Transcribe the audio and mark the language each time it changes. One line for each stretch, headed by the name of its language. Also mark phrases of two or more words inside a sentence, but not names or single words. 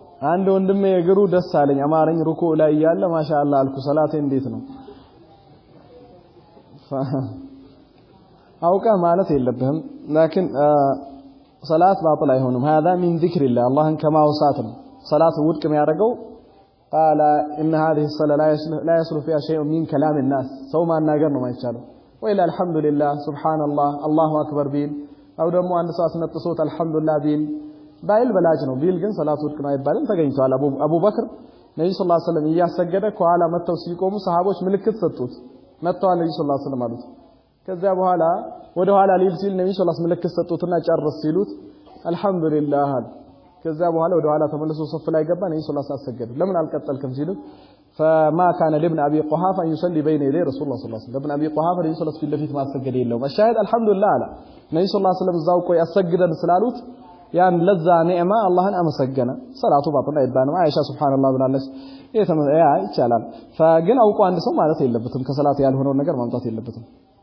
Amharic: አንድ ወንድሜ እግሩ ደስ አለኝ አማረኝ ሩኩ ላይ ያለ ማሻአላ አልኩ ሰላቴ እንዴት ነው አውቃ ማለት የለብህም
Arabic: لكن صلاه باطل
Amharic: አይሆንም
Arabic: هذا من ذكر الله
Amharic: አላህን ከማውሳት ነው صلاه ውድቅ የሚያደርገው
Arabic: قال ان هذه الصلاه لا يصلح فيها شيء من كلام الناس
Amharic: ሰው ማናገር ነው ማይቻለው
Arabic: وإلا الحمد لله سبحان الله الله اكبر
Amharic: ቢል አው ደግሞ አንድ ሰው አስነጥሶት الحمدلله ቢል ባይል በላጅ ነው ቢል ግን ሰላቱ ውድቅ ነው አይባልም ተገኝቷል አቡበክር ነብዩ
Arabic: صلى الله عليه وسلم
Amharic: እያሰገደ ከኋላ መተው ሲቆሙ ሰሃቦች ምልክት ሰጡት መተው ነብዩ
Arabic: صلى الله عليه وسلم
Amharic: አሉት ከዛ በኋላ ወደ ኋላ ሊል ሲል ነብዩ
Arabic: صلى الله عليه وسلم
Amharic: ምልክት ሰጡትና ጨርስ ሲሉት አልহামዱሊላህ ከዛ በኋላ ወደ ኋላ ተመልሶ ሶፍ ላይ ገባ ነብዩ
Arabic: صلى الله عليه وسلم
Amharic: አሰገዱ ለምን አልቀጠልከም ሲሉት
Arabic: فما كان لابن ابي قحافه يصلي بين يدي رسول الله صلى الله عليه وسلم ابن ابي قحافه
Amharic: ነብዩ
Arabic: صلى الله عليه وسلم
Amharic: ፊት ማሰገድ የለውም
Arabic: الشاهد الحمدلله
Amharic: አለ ነብዩ
Arabic: صلى الله عليه وسلم
Amharic: እዛው ቆይ አሰግደን ስላሉት ያን ለዛ ኒዕማ አላህን አመሰገነ ሰላቱ ባጥና ይባላል አይሻ ሱብሃንአላህ ብላለች ይቻላል فግን አውቆ አንድ ሰው ማለት የለበትም ከሰላት ያልሆነው ነገር ማምጣት የለበትም